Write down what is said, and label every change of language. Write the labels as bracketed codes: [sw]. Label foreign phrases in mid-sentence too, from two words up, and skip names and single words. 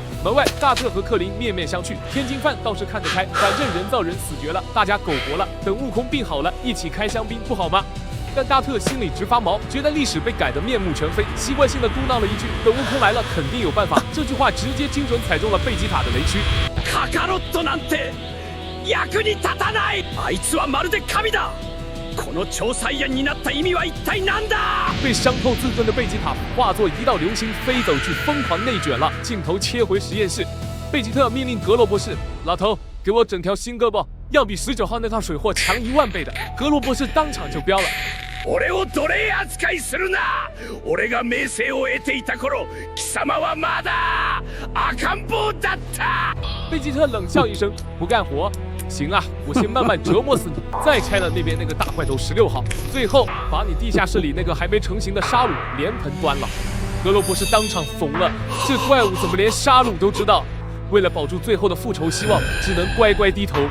[zh] 门外，大特和克林面面相觑，天津饭倒是看得开，反正人造人死绝了，大家苟活了，等悟空病好了，一起开香槟不好吗？但大特心里直发毛，觉得历史被改得面目全非，习惯性的嘟囔了一句：“等悟空来了，肯定有办法。” 这句话直接精准踩中了贝吉塔的雷区。 [ja] カカロットなんて役に立たない。あいつはまるで神だ。この超サイヤ人になった意味は一体何だ？ [zh] 被伤透自尊的贝吉塔化作一道流星飞走去，疯狂内卷了。镜头切回实验室，贝吉特命令格罗博士：“老头，给我整条新胳膊，要比19号那套水货强1万倍的。” 格罗博士当场就飙了。 [ja] 俺を奴隷扱いするな。俺が名声を得ていた頃、貴様はまだ赤ん坊だった。 [zh] 贝吉特冷笑一声，不干活。行啊，我先慢慢折磨死你，再拆了那边那个大块头16号，最后把你地下室里那个还没成型的沙鲁连盆端了。格罗博士当场疯了，这怪物怎么连沙鲁都知道？为了保住最后的复仇希望，只能乖乖低头。